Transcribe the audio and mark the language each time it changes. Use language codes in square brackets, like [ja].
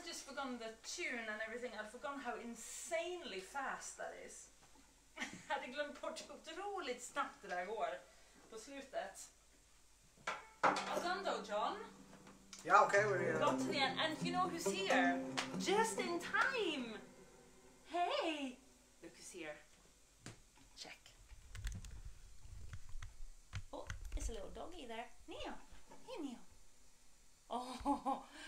[en] forgotten the tune and everything. I'd forgotten how insanely fast that is. [sv] Jag hade glömt bort hur otroligt snabbt det där går på slutet. [en] Well done though, John. Yeah, okay, we're here. Got to the end, and you know who's here? Just in time! Hey! Look who's here. Check. Oh, there's a little doggy there. Neo! Hey, Neo! Oh!